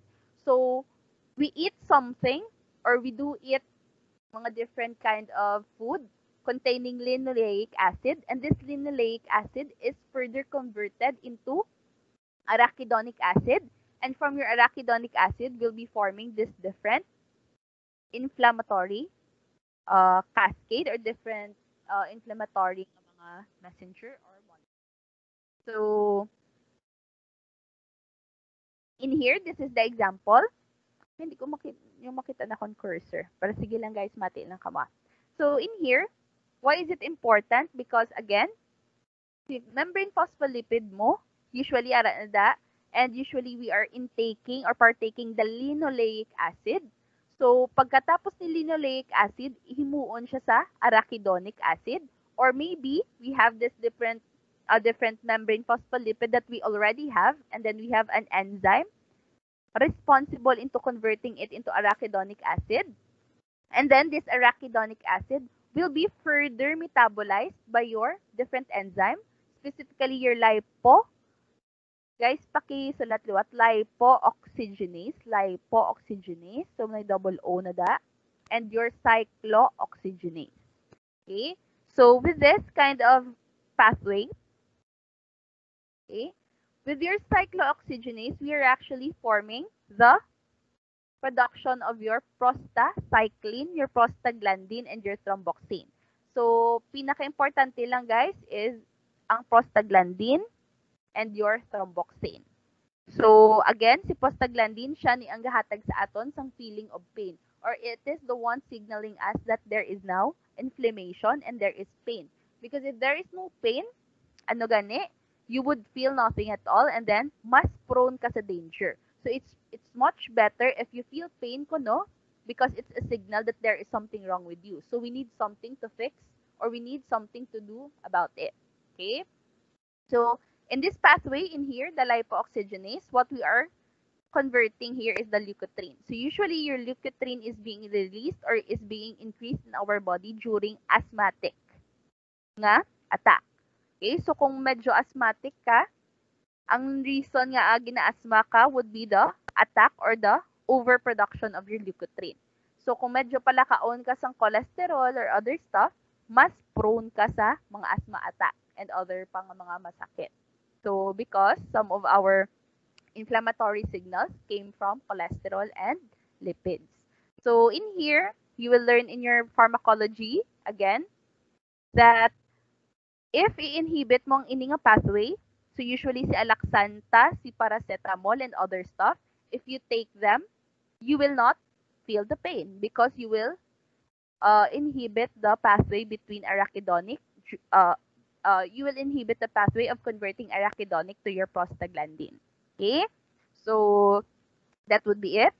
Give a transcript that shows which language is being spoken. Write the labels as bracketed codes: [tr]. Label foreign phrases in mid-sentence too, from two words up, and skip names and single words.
[en] So we eat something or we do eat mga different kind of food containing linoleic acid, and this linoleic acid is further converted into arachidonic acid, and from your arachidonic acid will be forming this different inflammatory cascade or different inflammatory mga messenger or molecule. So in here, this is the example. [tl] Hindi ko makita na akong cursor. Pero sige lang guys, mati lang kama. [en] So in here, why is it important? Because again, si membrane phospholipid mo, usually aranda, and usually we are intaking or partaking the linoleic acid. [hil] So pagkatapos ni linoleic acid, himuon siya sa arachidonic acid, [en] or maybe we have this different membrane phospholipid that we already have, and then we have an enzyme responsible into converting it into arachidonic acid. And then this arachidonic acid will be further metabolized by your different enzyme, specifically your lipo. Guys, [hil] pakisulat liwat, lipooxygenase. So may double O na da. [en] And your cyclooxygenase. Okay? So with this kind of pathway, okay, with your cyclooxygenase, we are actually forming the production of your prostacyclin, your prostaglandin, and your thromboxane. So, [hil] pinaka-importante lang guys is ang prostaglandin [en] and your thromboxane. So, again, [hil] si prostaglandin, siya ni ang gahatag sa aton sang [en] feeling of pain. Or it is the one signaling us that there is now inflammation and there is pain. Because if there is no pain, [hil] ano gani, [en] you would feel nothing at all, and then [hil] mas prone ka sa [en] danger. So it's much better if you feel pain ko, no? Because it's a signal that there is something wrong with you. So we need something to fix, or we need something to do about it. Okay? So in this pathway in here, the lipooxygenase, what we are converting here is the leukotriene. So usually your leukotriene is being released or is being increased in our body during asthmatic nga attack. Okay? So [hil] kung medyo asthmatic ka, ang reason nga gina-asthma ka [en] would be the attack or the overproduction of your leukotriene. [hil] So kung medyo pala kaon ka sang cholesterol or other stuff, mas prone ka sa mga [en] asthma attack and other [hil] pang mga masakit. [en] So because some of our inflammatory signals came from cholesterol and lipids. So in here, you will learn in your pharmacology, again, that if [hil] i-inhibit mo ang ini nga [en] pathway, so usually si alaxanta, si paracetamol, and other stuff, if you take them, you will not feel the pain because you will inhibit the pathway between arachidonic, you will inhibit the pathway of converting arachidonic to your prostaglandin. Okay? So that would be it.